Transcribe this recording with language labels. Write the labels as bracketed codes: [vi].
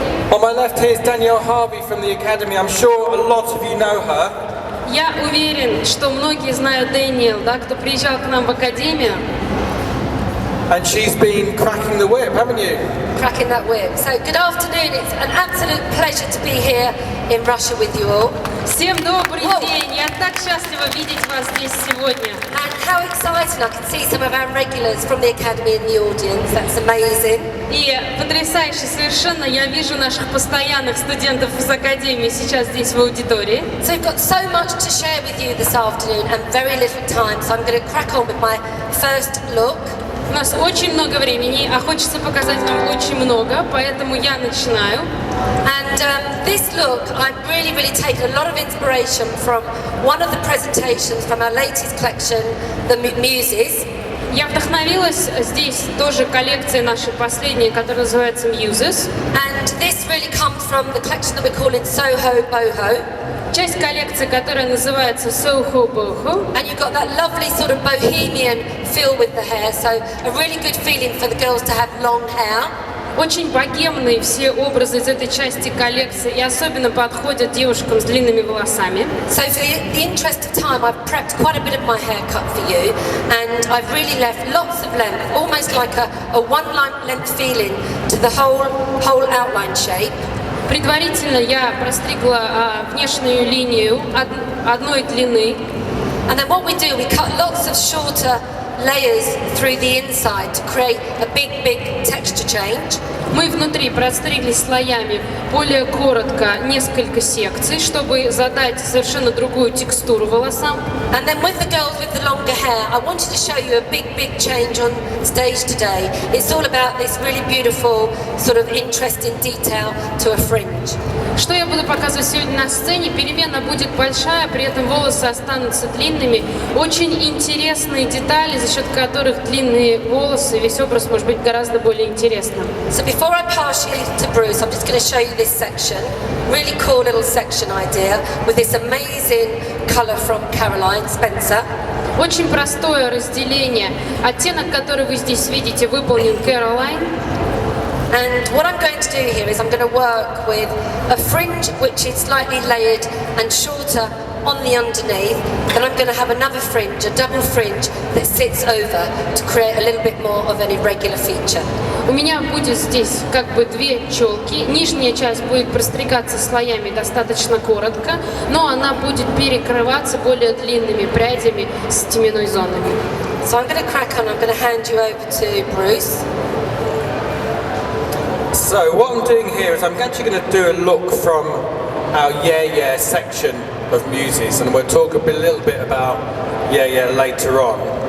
[en] On my left here is Danielle Harvey from the Academy. I'm sure a lot of you know her. [ru] Я уверен, что многие знают Дэниел, да, кто приезжал к нам в Академию. [en] And she's been cracking the whip, haven't you? Cracking that whip. So good afternoon. It's an absolute pleasure to be here in Russia with you all. [ru] Всем добрый день! Я так счастлива видеть вас здесь сегодня. [en] And how exciting! I can see some of our regulars from the Academy in the audience. That's amazing. [ru] И потрясающе совершенно, я вижу наших постоянных студентов из Академии сейчас здесь в аудитории. [en] So we've got so much to share with you this afternoon and very little time. So I'm going to crack on with my first look. [ru] У нас очень много времени, а хочется показать вам очень много, поэтому я начинаю. [en] And this look, I've really taken a lot of inspiration from one of the presentations from our latest collection, the Muses. [ru] Я вдохновилась здесь тоже коллекцией нашей последней, которая называется Muses. [en] And this really comes from the collection that we're calling Soho Boho. [ru] Часть коллекции, которая называется Soho Boho. [en] And you've got that lovely sort of bohemian feel with the hair, so a really good feeling for the girls to have long hair. [ru] Очень богемные все образы из этой части коллекции и особенно подходят девушкам с длинными волосами. [en] So for the interest of time, I've prepped quite a bit of my haircut for you, and I've really left lots of length, almost like a one-line length feeling to the whole outline shape. [ru] Предварительно я простригла внешнюю линию одной длины. [en] And then what we do, we cut lots of shorter layers through the inside to create a big texture change. [ru] Мы внутри простригли слоями более коротко несколько секций, чтобы задать совершенно другую текстуру волосам. [en] And then with the girls with the longer hair, I wanted to show you a big change on stage today. It's all about this really beautiful sort of interesting detail to a fringe. [ru] Что я буду показывать сегодня на сцене? Перемена будет большая, при этом волосы останутся длинными. Очень интересные детали, за счет которых длинные волосы, весь образ может быть гораздо более интересным. [en] So before I pass you to Bruce, I'm just going to show you this section. Really cool little section idea with this amazing colour from Caroline Spencer. [ru] Очень простое разделение. Оттенок, который вы здесь видите, выполнен Caroline. [en] And what I'm going to do here is I'm going to work with a fringe which is slightly layered and shorter on the underneath. Then I'm going to have another fringe, a double fringe that sits over to create a little bit more of an irregular feature. [ru] У меня будет здесь как бы две челки. Нижняя часть будет простригаться слоями достаточно коротко, но она будет перекрываться более длинными прядями с теменной зонами. [en] So I'm going to crack on. I'm going to hand you over to Bruce. So what I'm doing here is I'm actually going to do a look from our Yeah section of Muses, and we'll talk a little bit about Yeah later on.